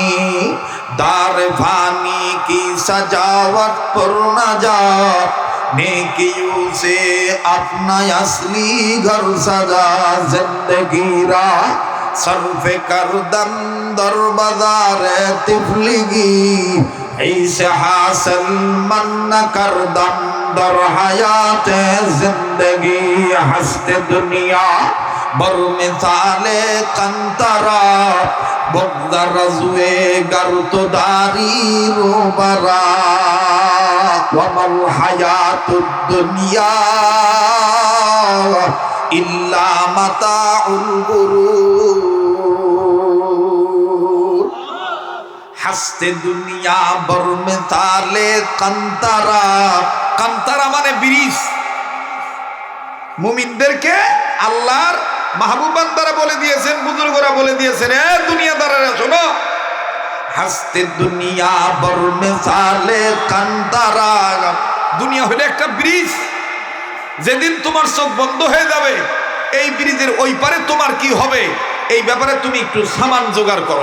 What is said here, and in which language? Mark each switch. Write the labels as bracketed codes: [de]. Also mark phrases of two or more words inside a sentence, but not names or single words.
[ur] دار فانی کی سجاوٹ پر نہ جا، نیکیوں سے اپنا اصلی گھر سجا. [fa] زندگی را صرف کردم در بازار طفلگی، ایسے حاصل من کردم در حیات زندگی. هست دنیا بر مثال قنطره، بگذر رزوی گر تو داری روبرا. [ar] وما الحياة الدنيا إلا متاع الغرور. [fa] هست دنیا بر مثال قنطره، قنطره [bn] মানে ব্রিজ। মুমিনদেরকে আল্লাহর মাহবুব বান্দারা বলে দিয়েছেন, বুজুর্গরা বলে দিয়েছেন, এ দুনিয়াদারেরা শোনো, [fa] هست دنیا بر مثال قنطره. [bn] দুনিয়া হলো একটা ব্রিজ, যেদিন তোমার চোখ বন্ধ হয়ে যাবে এই ব্রিজের ওই পারে তোমার কি হবে এই ব্যাপারে তুমি একটু সামান জোগাড় করো।